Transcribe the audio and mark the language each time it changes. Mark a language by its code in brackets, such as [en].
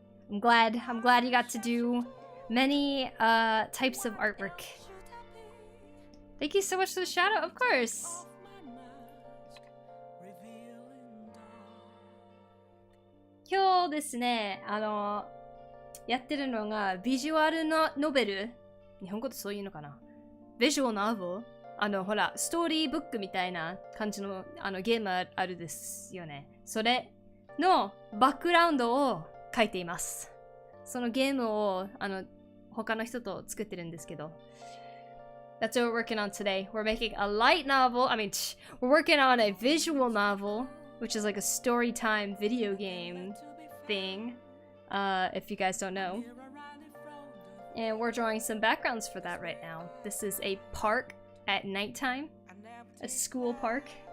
[en] I'm glad you got to do many types of artwork. Thank you so much for the shout out, of course. [ja] 今日ですね、やってるのがビジュアルのノベル。日本語ってそういうのかな。ビジュアルノベル。ほら、ストーリーブックみたいな感じのゲームあるですよね。それのバックグラウンドを書いています。そのゲームを他の人と作ってるんですけど。 [en] That's what we're working on today. We're making a light novel. We're working on a visual novel, which is like a story time video game thing, if you guys don't know. And we're drawing some backgrounds for that right now. This is a park at nighttime, a school park.